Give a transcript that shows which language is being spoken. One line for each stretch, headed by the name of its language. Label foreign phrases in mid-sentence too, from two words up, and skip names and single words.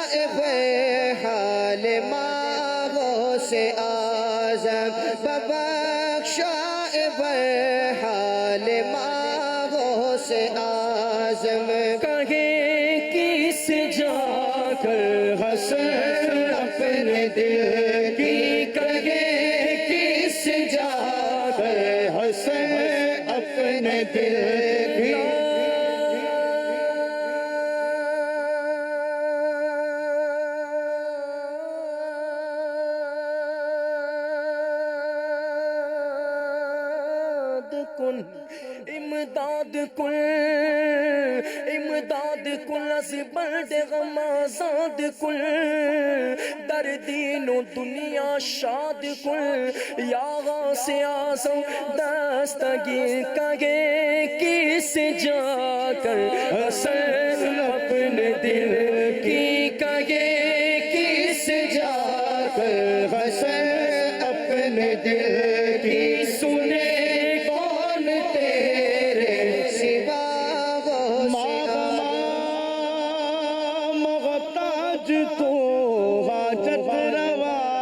Persian: حال ماں غوث اعظم ببخشا حال ماں غوث اعظم
Urdu: کہے کس جا کر حسن اپنے دل کی کہے کس جا کر حسن اپنے دل کی
Persian: امداد کن امداد کن از برد غم آزاد کن در دین و دنیا شاد کن یا غوث اعظم دستگیر
Urdu: کہے کس جا کر حسن اپنے دل کی کہے کس جا کر حسن اپنے دل کی سنے کون تیرے سوا
Persian: محتاج تو حاجت روا